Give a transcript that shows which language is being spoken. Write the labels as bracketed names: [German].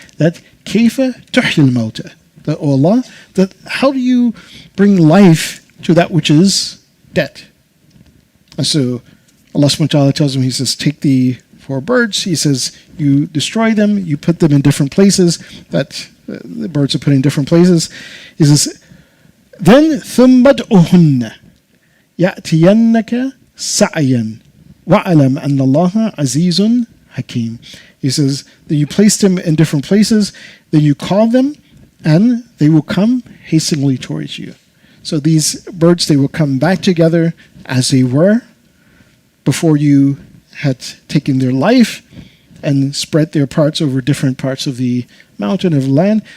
[English] That [Arabic] kayfa tuhyi al-mawta. [English] That, oh Allah, that how do you bring life to that which is dead? And so Allah subhanahu wa ta'ala tells him, He says, take the 4 birds. He says, you destroy them, you put them in different places, that the birds are put in different places. He says, then [Arabic] ثُمَّ ادْعُهُنَّ يَأْتِيَنَّكَ سَعْيًا وَعَلَمْ أَنَّ اللَّهَ عَزِيزٌ حَكِيمٌ. [English] He says that you place them in different places, then you call them, and they will come hastily towards you. So these birds, they will come back together as they were before you had taken their life and spread their parts over different parts of the mountain, of land.